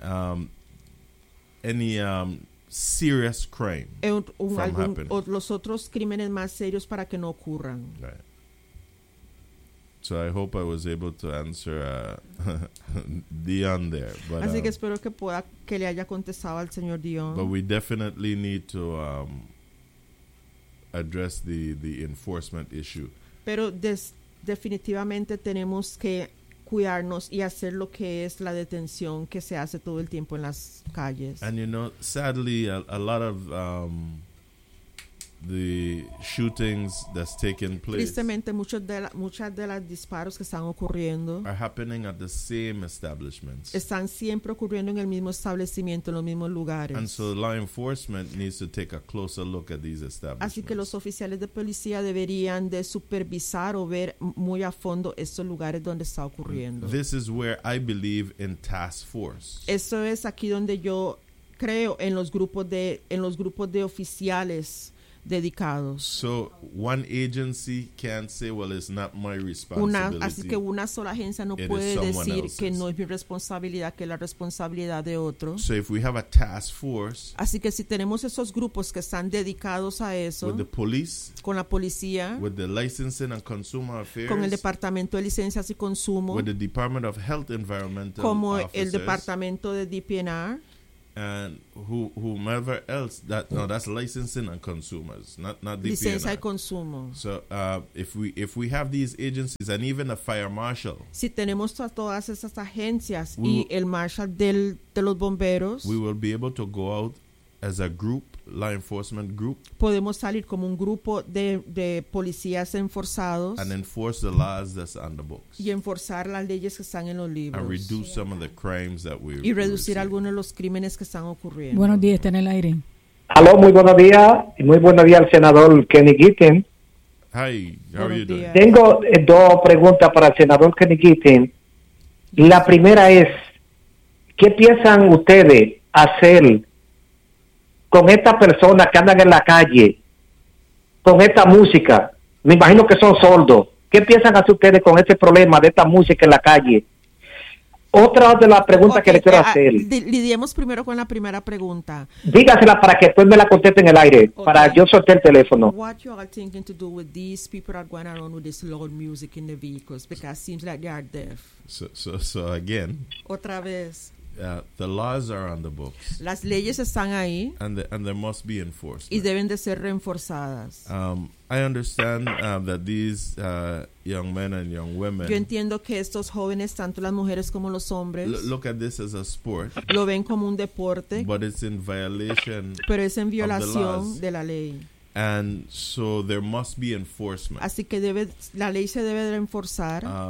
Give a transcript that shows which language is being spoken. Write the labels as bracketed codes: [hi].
[en] any serious crime [es] o los otros crímenes más serios para que no ocurran. [en] Right. So I hope I was able to answer Dion there. But, [es] así que espero que pueda que le haya contestado al señor Dion. [en] But we definitely need to address the enforcement issue. [es] Pero definitivamente tenemos que cuidarnos y hacer lo que es la detención que se hace todo el tiempo en las calles. [en] And you know, sadly, a lot of the shootings that's taking place. [es] Tristemente, muchas de las disparos que están ocurriendo [en] are happening at the same establishments. [es] Están siempre ocurriendo en el mismo establecimiento, en los mismos lugares. [en] And so law enforcement needs to take a closer look at these establishments. [es] Así que los oficiales de policía deberían de supervisar o ver muy a fondo estos lugares donde está ocurriendo. [en] This is where I believe in task force. [es] Eso es aquí donde yo creo en los grupos de oficiales. Dedicados. [en] So one agency can't say, well, it's not my responsibility. [es] Así que una sola agencia no puede decir que no es mi responsabilidad, que es la responsabilidad de otro. [en] So if we have a task force, [es] así que si tenemos esos grupos que están dedicados a eso, [en] with the police, [es] con la policía, [en] with the licensing and consumer affairs, [es] con el departamento de licencias y consumo, [en] with the department of health environmental, [es] como [en] officers, [es] el departamento de DPNR. [en] And whomever else that no, that's licensing and consumers, not DPNR. [es] Licencia y consumo. [en] So if we have these agencies and even a fire marshal, [es] si tenemos a todas esas agencias y el marshal de los bomberos, [en] we will be able to go out as a group, law enforcement group. [es] Podemos salir como un grupo de policías enforzados. [en] And enforce the laws that's on the books. [es] Y enforzar las leyes que están en los libros. [en] And reduce some of the crimes that we. [es] Y reducir algunos de los crímenes que están ocurriendo. Buenos días, está en el aire. Aló, muy buenos días. Muy buenos días al senador Kenny Gittin. [en] Hi, how are you doing? [es] Tengo dos preguntas para el senador Kenny Gittin. La primera es, ¿qué piensan ustedes hacer con estas personas que andan en la calle, con esta música? Me imagino que son sordos. ¿Qué piensan hacer ustedes con este problema de esta música en la calle? Otra de las preguntas que le quiero hacer. Lidiemos primero con la primera pregunta. Dígasela para que después me la conteste en el aire, okay. Para yo soltar el teléfono. [en] What you are thinking to do with these people that are going around with this loud music in the vehicles? Because it seems like they are deaf. So again. [es] Otra vez. [en] The laws are on the books. [es] Las leyes están ahí. [en] And they must be enforced. [es] Y deben de ser reenforzadas. [en] I understand that these young men and young women. [es] Yo entiendo que estos jóvenes, tanto las mujeres como los hombres, [en] look at this as a sport. [es] Lo ven como un deporte. [en] But it's in violation. [es] Pero es en violación de la ley. [en] And so there must be enforcement. [es] Así que la ley se debe de reenforzar.